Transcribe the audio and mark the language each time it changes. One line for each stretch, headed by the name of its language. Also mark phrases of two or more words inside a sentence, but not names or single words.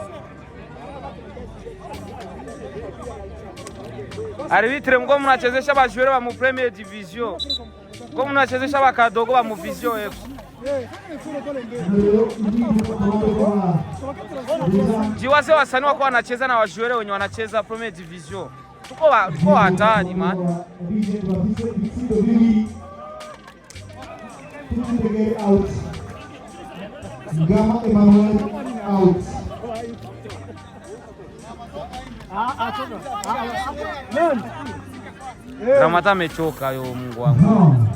Swahili: Arbitre mko mnachezesha bajoueur ba mu Premier Division. Mko mnachezesha bakadogo ba mu Vision F. Jiwase wasanii wako wanacheza na wajoueur wenye wanacheza Premier Division. Tuko hatari man. Gama Emmanuel out. Ramadhani amechoka yo, Mungu wangu.